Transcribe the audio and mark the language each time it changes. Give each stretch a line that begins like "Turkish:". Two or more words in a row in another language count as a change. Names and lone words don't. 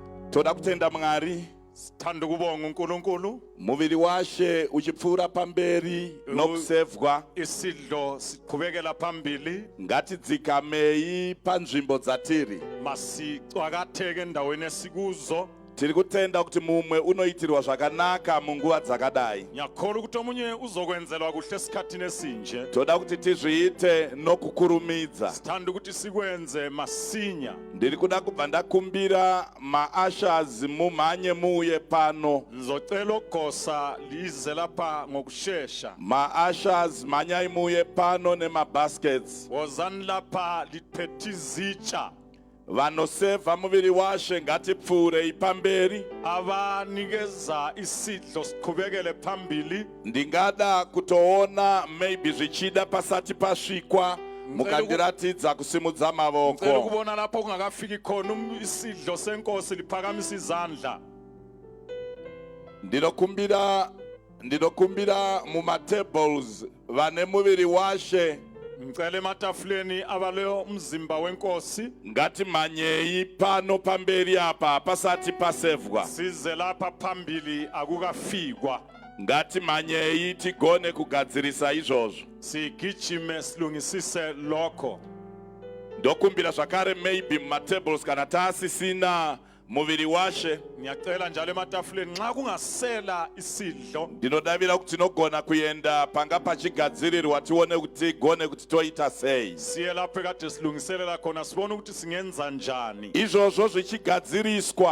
Shona: toda kutenda Mwari
North Ndebele: sithanda ukubonga uNkulunkulu
Shona: muviri washe uchipfura pamberi nokusevwa
North Ndebele: isidlo siqhubekela phambili
Shona: ngati dzikamei panzvimbo dzatiri.
North Ndebele: masicwakatheke endaweni esikuzo.
Shona: Tiri kutenda kuti mumwe unoitirwa zvakanaka munguva dzakadai.
North Ndebele: Ngiyakholwa ukuthi omunye uzokwenzelwa kuhle esikhathini esinje.
Shona: Toda kuti tizviite nokukurumidza.
North Ndebele: Sithanda ukuthi sikwenze masinya.
Shona: Ndiri kuda kubva ndakumbira maashazi mumhanye muuye pano.
North Ndebele: Ngizocela ugosa lize lapha ngokusheshsha.
Shona: Maashazi manyai muuye pano nemabaskets.
North Ndebele: Wozani lapha liphethe izitsha.
Shona: Vanoseva muviri washe ngatipfure ipamberi.
North Ndebele: Abanikeza isidlo siqhubekele phambili.
Shona: Ndingada kutoona maybe zvichida pasati pasvikwa mukandiratidza kusimudza mavoko.
North Ndebele: Ngicela ukubona lapho kungakafiki khona isidlo senkosi liphakamisa izandla.
Shona: Ndinokumbira mumatables vane muviri washe
North Ndebele: Ngicela ematafuleni abaleyo umzimba wenkosi
Shona: ngati manyei pano pamberi apa pasati pasevwa.
North Ndebele: size lapha phambili akukafikwa.
Shona: Ngati manyei tigone kugadzirisa izvozvo.
North Ndebele: Sigijime silungisise lokho.
Shona: Ndokumbira zvakare maybe mumatables kana taasisina muviri washe.
North Ndebele: Ngiyacela njalo ematafuleni nxa kungasela isidlo
Shona: Ndinodavira kuti tinogona kuenda panga pachigadzirirwa tione kuti gone kuti toita sei.
North Ndebele: siye lapho ekade silungiselela khona sibone ukuthi singenza njani.
Shona: Izvozvo zvichigadziriswa